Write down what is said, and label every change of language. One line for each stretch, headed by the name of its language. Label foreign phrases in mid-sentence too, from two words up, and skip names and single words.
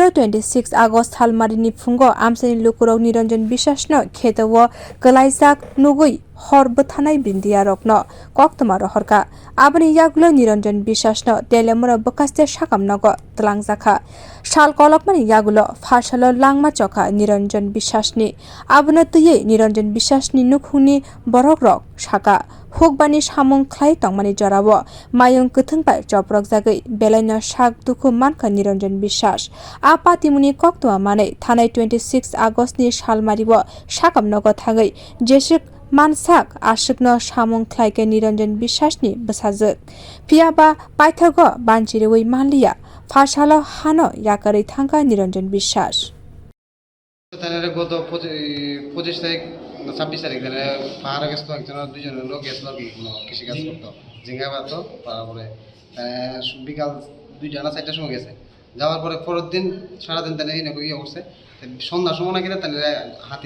Kok Borok: 26 आगस्ट सालमारिनि फुंगो आमसानि लुकुरक निरंजन बिश्वासनो खेतव गलाइजाक नुगै हरबो थानाय बिन्दिया रकनो कक्तमा रहरका आबनि यागुलो निरंजन बिश्वासनो तेलेमुरा बकास्ते साकामनग तलांजाखा साल कलकमानि यागुलो फारसालो लांमा चका निरंजन बिश्वासनि आबनो तुयै निरंजन बिश्वासनि नुखुनि borok rok saka hukbarni samung khlai tongmani jorao Mayung kwthung bai chopropjagwi belaino sak duku manka Niranjan Biswas apatimuni koktoma manei thanai 26 August ni salmaribo sakamnogo thangai jesik mansak ashikno samung khlaike Niranjan Biswasni bwsajak phiaba paithago banchiriwi manliya farsalo hano yakari thangka Niranjan Biswas
Bangla: গত 25 তারিখ 26 তারিখ পাহাড়ে গেছিল একজন দুইজন লোক গেছিল কৃষিকাজ করতো ঝিঙ্গা বাতো তারপরে বিকাল 2টা না 4টার সময় গেছে যাওয়ার পরে পরের দিন সারাদিন তাহলে এই ইয়ে করছে সন্ধ্যার সময় না কিনা তাহলে হাতি